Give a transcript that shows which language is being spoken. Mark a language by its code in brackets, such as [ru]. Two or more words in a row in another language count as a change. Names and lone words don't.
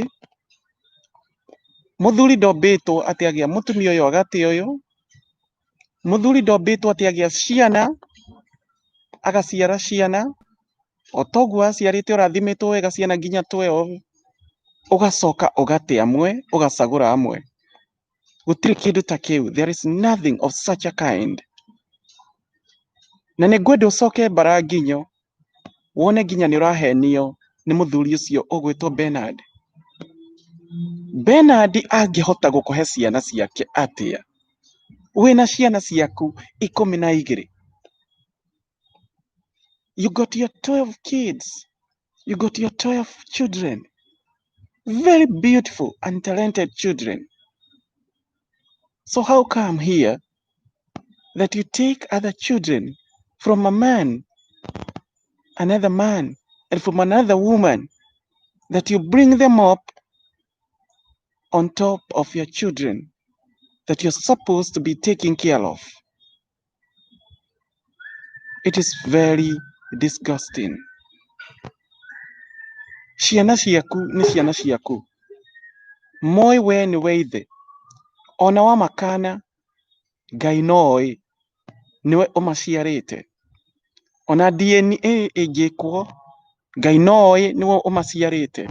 [ki] Mũthuri ndombĩtwo atĩ agĩa mũtumia ũyũ agatĩ ũyũ, mũthuri ndombĩtwo atĩ agĩa ciana, agaciara ciana, o toguo aciarĩte ũrathimĩtwo wega ciana nginya 12, ũgacoka ũgate amwe, ũgacagũra amwe. Gũtirĩ kĩndũ ta kĩu, [en] there is nothing of such a kind. [ki] Na nĩ ngwenda ũcoke mbaranginyo, wone nginya nĩ ũrahenio nĩ mũthuri ũcio ũgwĩtwo Bernard. Bernard angĩhota gũkũhe ciana ciake atĩa, wĩna ciana ciaku 12? [en] You got your 12 kids, you got your 12 children, very beautiful and talented children. So how come here that you take other children from a man, another man, and from another woman, that you bring them up on top of your children that you're supposed to be taking care of? It is very disgusting. [ki] Ciana ciaku nĩ ciana ciaku. Moĩ we nĩ we ithe. Ona wa makana, Ngai noĩ nĩwe ũmaciarĩte. Ona DNA ĩngĩkwo, Ngai noĩ nĩwe ũmaciarĩte.